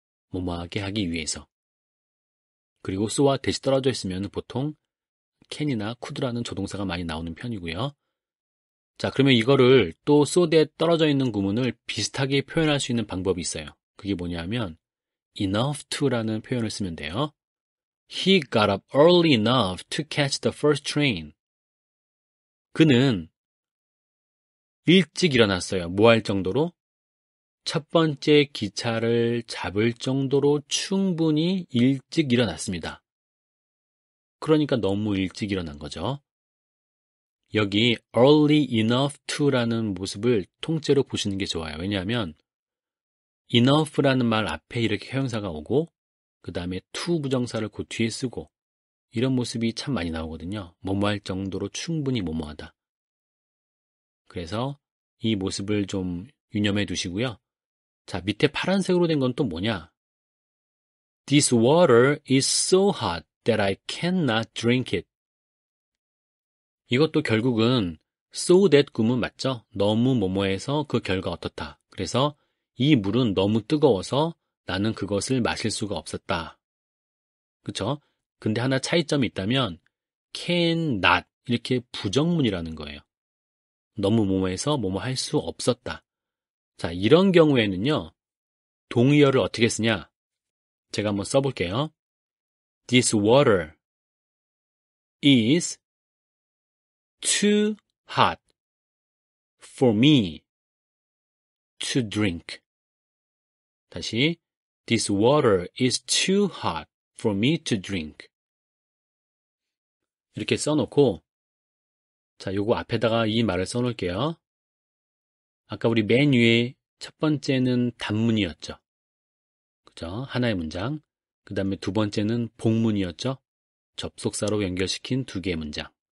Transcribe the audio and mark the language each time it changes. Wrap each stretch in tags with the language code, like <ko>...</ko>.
<ko>뭐뭐하게 하기 위해서. 그리고 so와 that이 떨어져 있으면 보통 can이나 could라는 조동사가 많이 나오는 편이고요. 자, 그러면 이거를 또 so that 떨어져 있는 구문을 비슷하게 표현할 수 있는 방법이 있어요. 그게 뭐냐면 enough to라는 표현을 쓰면 돼요.</ko> <en>He got up early enough to catch the first train.</en> <ko>그는 일찍 일어났어요. 뭐 할 정도로? 첫 번째 기차를 잡을 정도로 충분히 일찍 일어났습니다. 그러니까 너무 일찍 일어난 거죠. 여기 early enough to라는 모습을 통째로 보시는 게 좋아요. 왜냐하면 enough라는 말 앞에 이렇게 형용사가 오고 그 다음에 to 부정사를 그 뒤에 쓰고 이런 모습이 참 많이 나오거든요. 뭐뭐 할 정도로 충분히 뭐뭐하다. 그래서 이 모습을 좀 유념해 두시고요. 자, 밑에 파란색으로 된 건 또 뭐냐?</ko> <en>This water is so hot that I cannot drink it.</en> <ko>이것도 결국은 so that 구문 맞죠? 너무 뭐뭐해서 그 결과 어떻다. 그래서 이 물은 너무 뜨거워서 나는 그것을 마실 수가 없었다. 그쵸? 근데 하나 차이점이 있다면 cannot 이렇게 부정문이라는 거예요. 너무 뭐뭐해서 뭐뭐 할 수 없었다. 자, 이런 경우에는요. 동의어를 어떻게 쓰냐? 제가 한번 써볼게요.</ko> <en>This water is too hot for me to drink.</en> <ko>다시</ko> <en>This water is too hot for me to drink.</en> <ko>이렇게 써놓고 자, 요거 앞에다가 이 말을 써놓을게요. 아까 우리 맨 위에 첫 번째는 단문이었죠. 그죠? 하나의 문장. 그 다음에 두 번째는 복문이었죠. 접속사로 연결시킨 두 개의 문장.</ko>